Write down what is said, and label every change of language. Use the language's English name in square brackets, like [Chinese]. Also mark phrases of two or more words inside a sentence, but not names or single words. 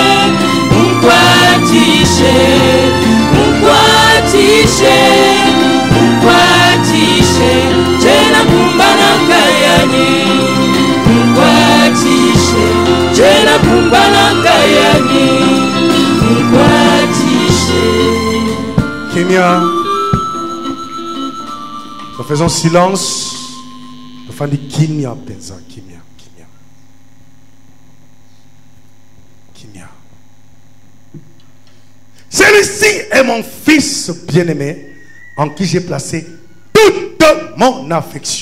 [French] ukwatishe ukwatishe ukwatishe jena kumbana kayani ukwatishe jena kumbana kayani ukwatishe. Kimia, nous faisons silence. Nous faisons Kimia, Benza, Kimia, Kimia. Kimia. Celui-ci est mon fils bien-aimé en qui j'ai placé toute mon affection.